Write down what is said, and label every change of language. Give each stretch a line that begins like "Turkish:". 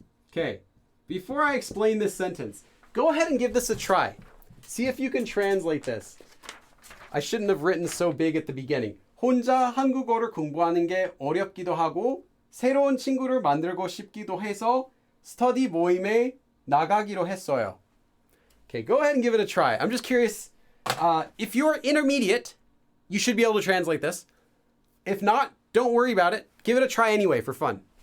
English: Okay, before I explain this sentence, go ahead and give this a try. See if you can translate this. I shouldn't have written so big at the beginning.
Korean: 혼자 한국어를 공부하는 게 어렵기도 하고 새로운 친구를 만들고 싶기도 해서 스터디 모임에 나가기로 했어요.
English: Okay, go ahead and give it a try. I'm just curious. If you're intermediate, you should be able to translate this. If not, don't worry about it. Give it a try anyway for fun.